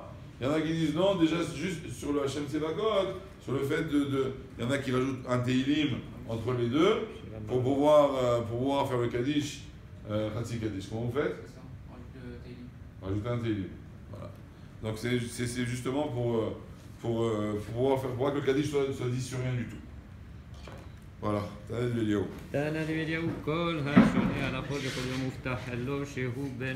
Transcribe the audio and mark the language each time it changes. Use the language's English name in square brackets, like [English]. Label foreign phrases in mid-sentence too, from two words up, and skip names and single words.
[French] Il y en a qui disent non, déjà juste sur le Hashem Sevakot, sur le fait il y en a qui rajoutent un Teilim entre les deux pour pouvoir faire le Kaddish, [Hebrew] חצי קדיש. [French] Comment vous faites? Rajouter un Teilim. Voilà. Donc c'est justement pour pouvoir que le Kaddish soit dit sur rien du tout. voilà, [Hebrew] תענית אליהו. תענית אליהו, כל השונה על החול יכול להיות מובטח לו שהוא בן